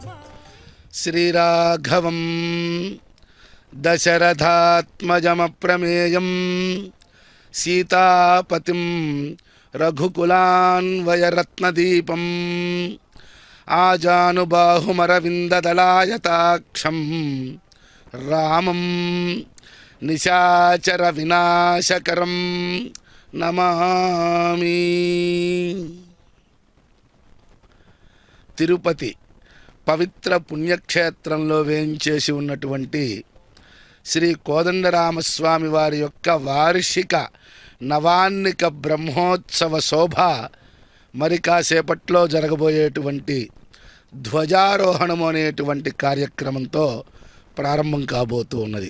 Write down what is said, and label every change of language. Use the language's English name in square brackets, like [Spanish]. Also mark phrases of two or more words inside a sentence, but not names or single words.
[Sanskrit] श्रीराघवं दशरथात्मजमप्रमेयं सीतापतिं रघुकुलान्वयरत्नदीपं आजानुबाहुमरविन्ददलायताक्षं रामं निशाचर विनाशकरं नमामि। [Telugu] తిరుపతి పవిత్ర పుణ్యక్షేత్రంలో వేంచేసి ఉన్నటువంటి శ్రీ కోదండరామస్వామి వారి యొక్క వార్షిక నవాన్నిక బ్రహ్మోత్సవ శోభ మరి కాసేపట్లో జరగబోయేటువంటి ధ్వజారోహణము అనేటువంటి కార్యక్రమంతో ప్రారంభం కాబోతూ ఉన్నది.